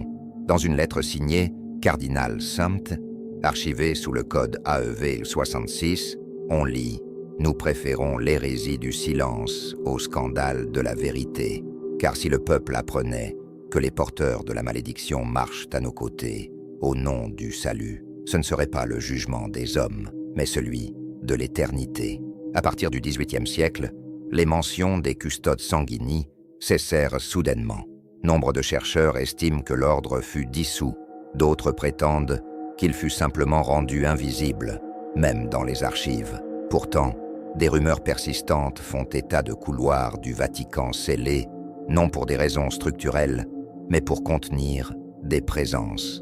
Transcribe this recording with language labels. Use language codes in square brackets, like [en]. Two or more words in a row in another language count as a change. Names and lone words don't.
[fr] Dans une lettre signée « Cardinal Samt », archivée sous le code AEV 66, on lit « Nous préférons l'hérésie du silence au scandale de la vérité, car si le peuple apprenait que les porteurs de la malédiction marchent à nos côtés, au nom du salut, ce ne serait pas le jugement des hommes, mais celui de l'éternité. » À partir du XVIIIe siècle, les mentions des [la] custodes sanguinis [fr] cessèrent soudainement. Nombre de chercheurs estiment que l'ordre fut dissous, d'autres prétendent qu'il fut simplement rendu invisible, même dans les archives. Pourtant, des rumeurs persistantes font état de couloirs du Vatican scellés, non pour des raisons structurelles, mais pour contenir des présences.